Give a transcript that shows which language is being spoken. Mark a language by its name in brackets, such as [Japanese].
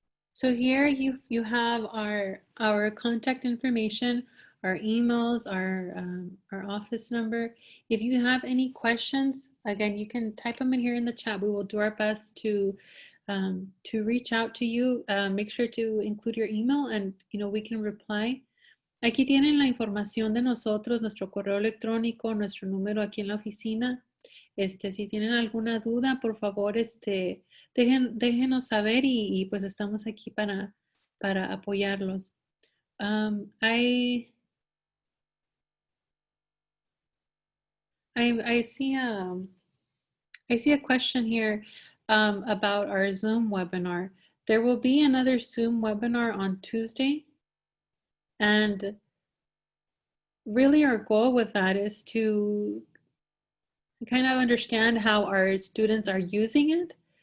[English] So here you have our contact information, our emails, our office number. If you have any questions, again, you can type them in here in the chat. We will do our best to reach out to you. Make sure to include your email and we can reply. [Spanish] Aquí tienen la información de nosotros, nuestro correo electrónico, nuestro número aquí en la oficina. Si tienen alguna duda, por favor, déjenos saber y pues estamos aquí para apoyarlos. [English] I see a question here about our Zoom webinar. There will be another Zoom webinar on Tuesday. And really our goal with that is to kind of understand how our students are using it.